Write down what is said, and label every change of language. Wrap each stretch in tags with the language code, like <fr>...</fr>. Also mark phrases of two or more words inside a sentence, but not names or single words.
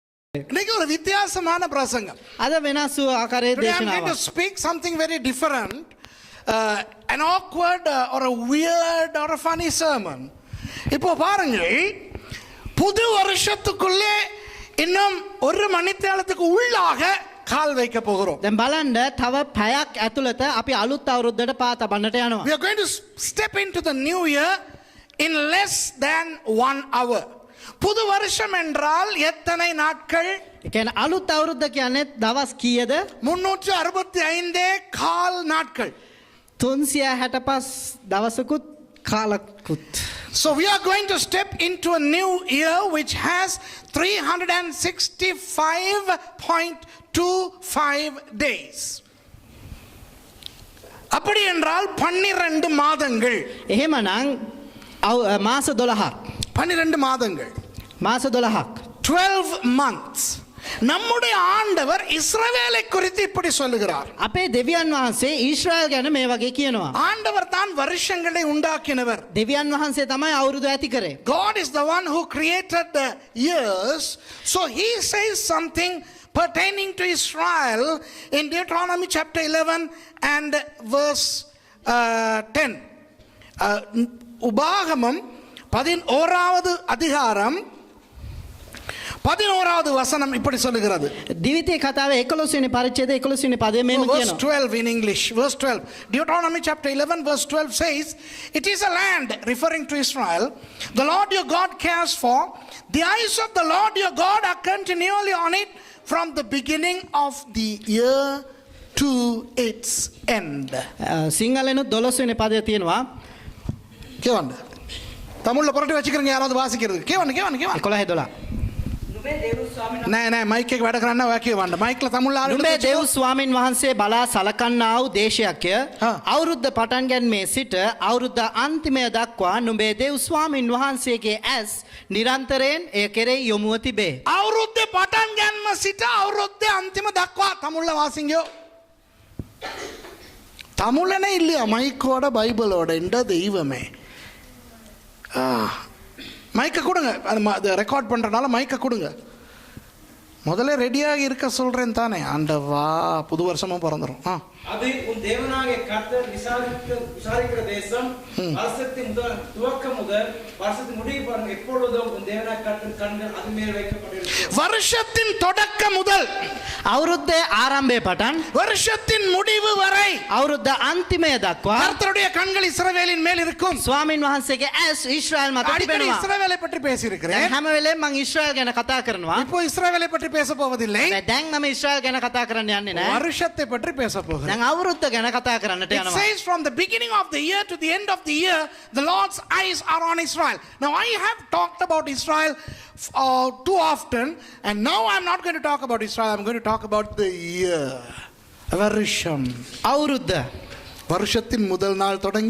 <ta>இன்னைக்கு ஒரு வித்தியாசமான பிரசங்கம்.</ta> <si>අද වෙනස් වූ ආකාරයේ</si> <en>Today I'm going to</en> <si>දේශනාවක්.</si> <en>speak something very different, an awkward or a weird or a funny sermon.</en> <ta>இப்போ பாருங்கள், புது வருஷத்துக்குள்ளே இன்னும் ஒரு மணித்தேலத்துக்கு உள்ளாக கால் வைக்க போகிறோம்.</ta> <si>දැන් බලන්න තව පැයක් ඇතුළත අපි අලුත් අවුරුද්දට පා තබන්නට යනවා.</si> <en>We are going to step into the new year in less than 1 hour.</en> <ta>புது வருஷம் என்றால் எத்தனை நாட்கள்?</ta> <si>ඒ කියන්නේ අලුත් අවුරුද්ද කියන්නේ දවස් කීයද?</si> <ta>365 கால் நாட்கள்.</ta> <si>365 දවසකුත් කාලකුත්.</si> <en>So we are going to step into a new year which has 365.25 days.</en> <ta>அப்படி என்றால் 12 மாதங்கள்.</ta> <si>එහෙමනම් මාස 12ක්.</si> <ta>12 மாதங்கள்.</ta> <si>මාස 12ක්.</si> <en>12 months.</en> <ta>நம்முடைய ஆண்டவர் இஸ்ரவேலை குறித்து இப்படி சொல்லுகிறார்.</ta> <si>අපේ දෙවියන් වහන්සේ ඊශ්‍රායල් ගැන මේ වගේ කියනවා.</si> <ta>ஆண்டவர் தான் வருஷங்களை உண்டாக்கினவர்.</ta> <si>දෙවියන් වහන්සේ තමයි අවුරුදු ඇති කරේ.</si> <en>God is the one who created the years. So he says something pertaining to Israel in Deuteronomy chapter 11 and verse 10.</en> <ta>உபாகமம் 11வது அதிகாரம் 11வது வசனம் இப்படி சொல்லுகிறது.</ta> <si>දිවිතේ කතාවේ 11 වෙනි පරිච්ඡේදයේ 11 වෙනි පදයේ මෙහෙම</si> <en>Verse</en> <si>කියනවා.</si> <en>12 in English. Verse 12. Deuteronomy chapter 11 verse 12 says, "It is a land," referring to Israel, "the Lord your God cares for. The eyes of the Lord your God are continually on it from the beginning of the year to its end."</en> <si>සිංහලෙනුත් 12 වෙනි පදයේ තියෙනවා.</si> <ta>கேவண்ட தமிழ்ல புரட்டி வச்சுக்கிறீங்க யாராவது வாசிக்கிறது. கேவண்ட 11:12.</ta> <si>නෑ මයික් එක වැඩ කරන්න ඔයා කියවන්න. මයික්ල තමුල්ල නුඹේ දෙව් ස්වාමින් වහන්සේ බලා සලකන්නා වූ දේශයක්ය. අවුරුද්ද පටන් ගැනීමේ සිට අවුරුද්ද අන්තිමය දක්වා නුඹේ දෙව් ස්වාමින් වහන්සේගේ ඇස් නිරන්තරයෙන් එය කෙරෙහි යොමුව තිබේ. අවුරුද්දේ පටන් ගැනීම සිට අවුරුද්දේ අන්තිම දක්වා තමුල්ල வாசிங்கோ.</si> <ta>தமிழனே இல்லையா மைக்கோட பைபிளோட என்ற தெய்வமே. மைக்கை கொடுங்க, அது ரெக்கார்ட் பண்ணுறனால மைக்கை கொடுங்க. முதல்ல ரெடியாக இருக்க சொல்கிறேன் தானே. ஆண்டவா புது வருஷமும் பிறந்துடும். அது உன் தேவனாகிய கர்த்தர் விசாரிக்கிற தேசம். வருஷத்தின் முதல் துவக்கம் முதல் வருஷத்தின் முடிவு பாருங்க எப்பொழுதும் உன் தேவனாகிய கர்த்தர் கண்கள் அது மேல் வைக்கப்பட்டிருக்கும். வருஷத்தின் தொடக்கம் முதல்</ta> <si>අවුරුද්දේ ආරම්භය පටන්</si> <ta>வருஷத்தின் முடிவு வரை</ta> <si>අවුරුද්ද අන්තිමය දක්වා</si> <ta>கர்த்தருடைய கண்கள் இஸ்ரவேலின் மேல் இருக்கும்.</ta> <si>ස්වාමින් වහන්සේගේ ඇස් ඊශ්‍රායල් මත</si> <ta>அடிக்கடி</ta> <si>තිබෙනවා.</si> <ta>இஸ்ரவேலை பற்றி பேசியிருக்கிறேன்.</ta> <si>හැම වෙලේම මම ඊශ්‍රායල් ගැන කතා කරනවා.</si> <ta>இப்போ இஸ்ரவேலை பற்றி பேச போவதில்லை.</ta> <si>දැන් මම ඊශ්‍රායල් ගැන කතා කරන්න යන්නේ නැහැ.</si> <ta>வருஷத்தை பற்றி பேச போகிறேன்.</ta> <si>දැන් අවුරුද්ද ගැන කතා කරන්නට</si> <en>It</en> <si>යනවා.</si> <en>says from the beginning of the year to the end of the year, the Lord's eyes are on Israel. Now I have talked about Israel too often, and now I'm not going to talk about Israel. I'm going to talk about the year.</en> <ta>வருஷம்.</ta> <si>අවුරුද්ද.</si> <ta>வருஷத்தின் முதல் நாள் தொடங்கி</ta>